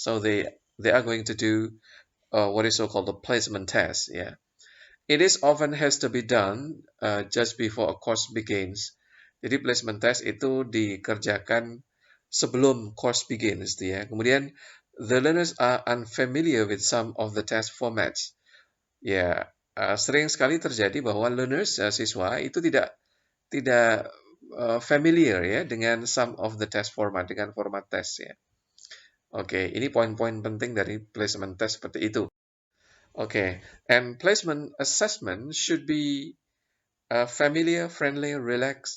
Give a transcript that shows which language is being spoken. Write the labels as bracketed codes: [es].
[en] So they are going to do what is so-called a placement test. Yeah, it is often has to be done just before a course begins. [id] Jadi placement test itu dikerjakan sebelum [en] course begins, [id] ya. Kemudian [en] the learners are unfamiliar with some of the test formats. [id] Ya, sering sekali terjadi bahwa learners siswa itu tidak familiar ya dengan [en] some of the test format, [id] dengan format tes ya. Oke, ini poin-poin penting dari placement test seperti itu. [en] Oke, and placement assessment should be familiar, friendly, relax.